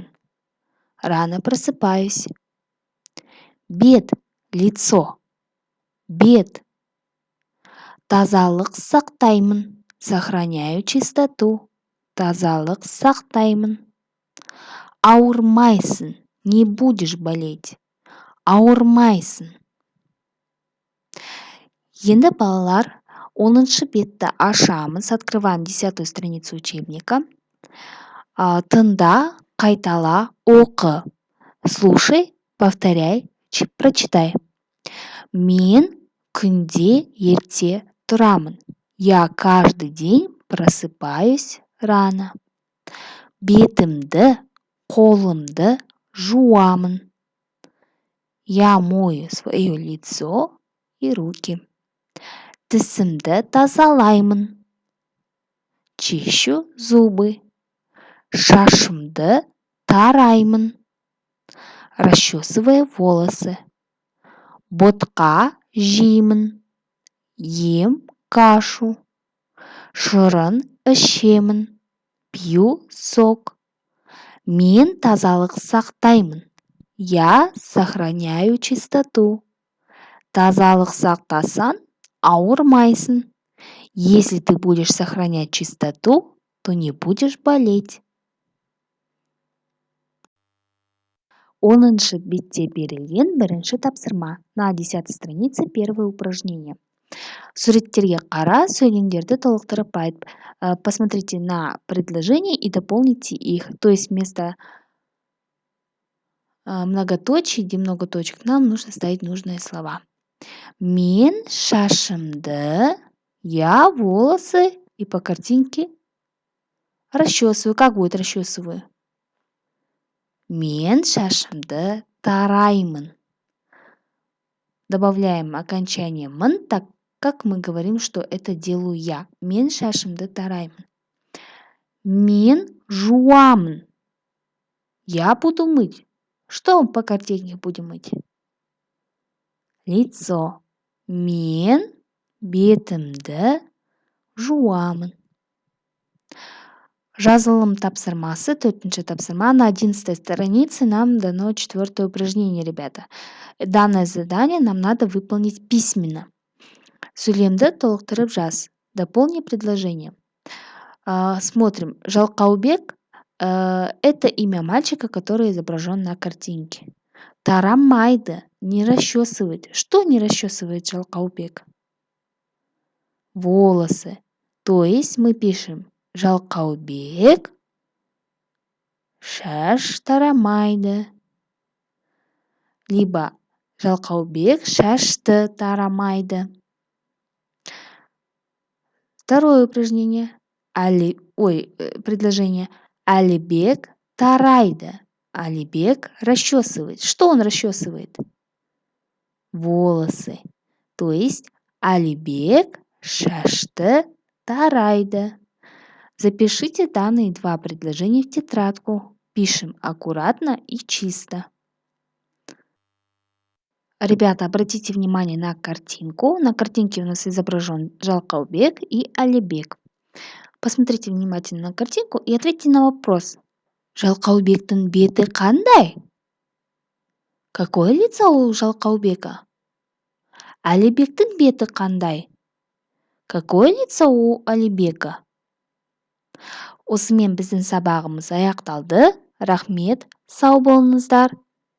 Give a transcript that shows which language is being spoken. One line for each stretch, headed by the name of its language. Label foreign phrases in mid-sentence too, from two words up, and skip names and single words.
Russian: Рано просыпаюсь. Бет, лицо, бет.
Kazakh: Тазалық сақтаймын,
Russian: сохраняю чистоту.
Kazakh: Тазалық сақтаймын. Ауырмайсың,
Russian: не будешь болеть.
Kazakh: Ауырмайсың. Енді балалар, 10-шы бетті ашамыз,
Russian: открываем 10-ю страницу учебника.
Kazakh: Тыңда, қайтала, оқы.
Russian: Слушай, повторяй, прочитай.
Kazakh: Мен күнде ерте тұрамын.
Russian: Я каждый день просыпаюсь рано.
Kazakh: Бетімді, қолымды жуамын.
Russian: Я мою свое лицо и руки.
Kazakh: Тісімді тазалаймын.
Russian: Чищу зубы.
Kazakh: Шашымды тараймын.
Russian: Расчесываю волосы.
Kazakh: Ботқа жеймін.
Russian: Ем кашу.
Kazakh: Шырын ішемін.
Russian: Пью сок.
Kazakh: Мен тазалық сақтаймын.
Russian: Я сохраняю чистоту.
Kazakh: Тазалық сақтасаң, ауырмайсың.
Russian: Если ты будешь сохранять чистоту, то не будешь болеть.
Kazakh: 10-шы бетте берілген бірінші тапсырма.
Russian: На 10-й странице первое упражнение.
Kazakh: Суреттерге қара, сөйлемдерді толықтырып айт.
Russian: Посмотрите на предложения и дополните их. То есть вместо многоточий, где много точек, нам нужно ставить нужные слова.
Kazakh: Мен шашымды,
Russian: я волосы и по картинке расчесываю. Как будет расчесываю?
Kazakh: Мен шашымды тараймын.
Russian: Добавляем окончание «мын», так как мы говорим, что это делаю я.
Kazakh: Мен шашымды тараймын. Мен жуамын.
Russian: Я буду мыть. Что по картинке будем мыть? Лицо.
Kazakh: Мен бетімді жуамын. Жазылым тапсырмасы, 4-ші тапсырма.
Russian: На 11-й странице нам дано 4-е упражнение, ребята. Данное задание нам надо выполнить письменно.
Kazakh: Сөйлемді толықтырып жаз.
Russian: Дополни предложение. Смотрим. Жалқаубек – это имя мальчика, который изображен на картинке. Тарамайды, не расчесывает. Что не расчесывает Жалқаубек? Волосы. То есть мы пишем
Kazakh: Жалқаубек шаш тарамайды.
Russian: Либо
Kazakh: Жалқаубек шашты тарамайды.
Russian: Второе упражнение. Предложение.
Kazakh: Әлібек тарайды.
Russian: Әлібек расчесывает. Что он расчесывает? Волосы. То есть
Kazakh: Әлібек шашты тарайды.
Russian: Запишите данные 2 предложения в тетрадку. Пишем аккуратно и чисто. Ребята, обратите внимание на картинку. На картинке у нас изображен Жалкаубек и Алибек. Посмотрите внимательно на картинку и ответьте на вопрос.
Kazakh: Жалкаубектің беті қандай?
Russian: Какое лицо у Жалкаубека?
Kazakh: Алибектің беті қандай?
Russian: Какое лицо у Алибека?
Kazakh: Осымен біздің сабағымыз аяқталды. Рахмет, сау болыңыздар.